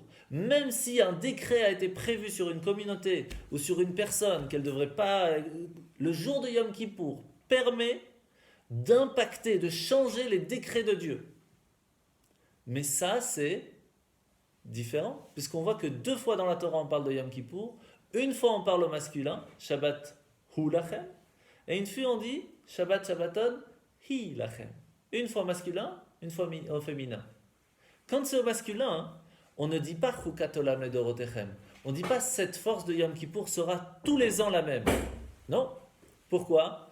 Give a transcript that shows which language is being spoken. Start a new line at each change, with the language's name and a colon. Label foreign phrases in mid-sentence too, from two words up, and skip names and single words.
French: Même si un décret a été prévu sur une communauté ou sur une personne qu'elle ne devrait pas... Le jour de Yom Kippour permet d'impacter, de changer les décrets de Dieu. Mais ça, c'est différent, puisqu'on voit que 2 fois dans la Torah on parle de Yom Kippour, une fois on parle au masculin,
Hebrew: שבת הוא לכם,
French: et une fois on dit
Hebrew: שבת שבתון היא לכם.
French: Une fois masculin, une fois au féminin. Quand c'est au masculin, on ne dit pas
Hebrew: חוקת עולם לדורותיכם.
French: On ne dit pas cette force de Yom Kippour sera tous les ans la même. Non. Pourquoi ?